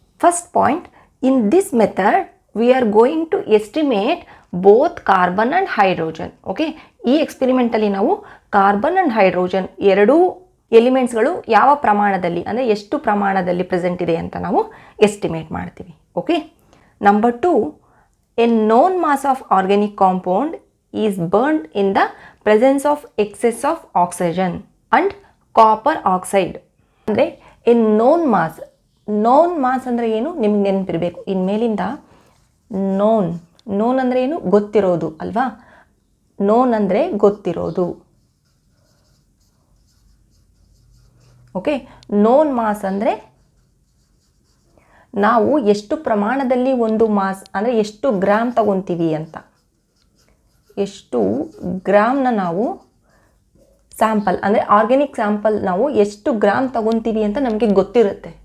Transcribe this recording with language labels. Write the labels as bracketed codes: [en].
[en] First point, in this method we are going to estimate both carbon and hydrogen. [kn] Okay, ಈ experimentally ನಾವು carbon and hydrogen ಎರಡೂ ಎಲಿಮೆಂಟ್ಸ್ಗಳು ಯಾವ ಪ್ರಮಾಣದಲ್ಲಿ, ಅಂದರೆ ಎಷ್ಟು ಪ್ರಮಾಣದಲ್ಲಿ ಪ್ರೆಸೆಂಟ್ ಇದೆ ಅಂತ ನಾವು ಎಸ್ಟಿಮೇಟ್ ಮಾಡ್ತೀವಿ. [en] Okay, number 2, a known mass of organic compound is burned in the presence of excess of oxygen and copper oxide. [kn] ಅಂದರೆ [en] a known mass [kn] ಅಂದರೆ ಏನು ನಿಮಗೆ ನೆನಪಿರಬೇಕು. ಇನ್ಮೇಲಿಂದ known ಅಂದರೆ ಏನು? ಗೊತ್ತಿರೋದು ಅಲ್ವಾ? known ಅಂದರೆ ಗೊತ್ತಿರೋದು. ಓಕೆ, known mass ಅಂದರೆ ನಾವು ಎಷ್ಟು ಪ್ರಮಾಣದಲ್ಲಿ ಒಂದು ಮಾಸ್ ಅಂದರೆ ಎಷ್ಟು ಗ್ರಾಮ್ ತಗೊತೀವಿ ಅಂತ, ಎಷ್ಟು ಗ್ರಾಮ್ನ ನಾವು ಸ್ಯಾಂಪಲ್ ಅಂದರೆ ಆರ್ಗ್ಯಾನಿಕ್ ಸ್ಯಾಂಪಲ್ ನಾವು ಎಷ್ಟು ಗ್ರಾಮ್ ತಗೊತೀವಿ ಅಂತ ನಮಗೆ ಗೊತ್ತಿರುತ್ತೆ.